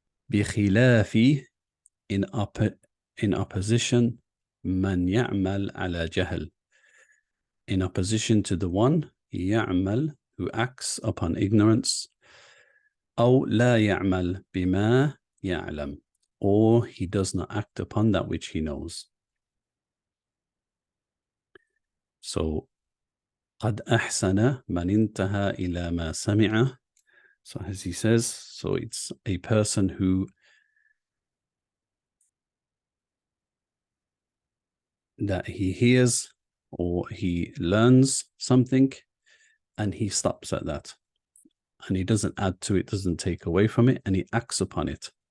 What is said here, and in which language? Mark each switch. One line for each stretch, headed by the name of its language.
English: بخلاف, in opposition,
Arabic: من يعمل على جهل,
English: in opposition to the one يعمل, who acts upon ignorance,
Arabic: أو لا يعمل بما يعلم,
English: or he does not act upon that which he knows.
Arabic: So قد أحسن من انتهى إلى ما سمع.
English: So as he says, so it's a person who that he hears or he learns something and he stops at that. And he doesn't add to it, doesn't take away from it, and he acts upon it.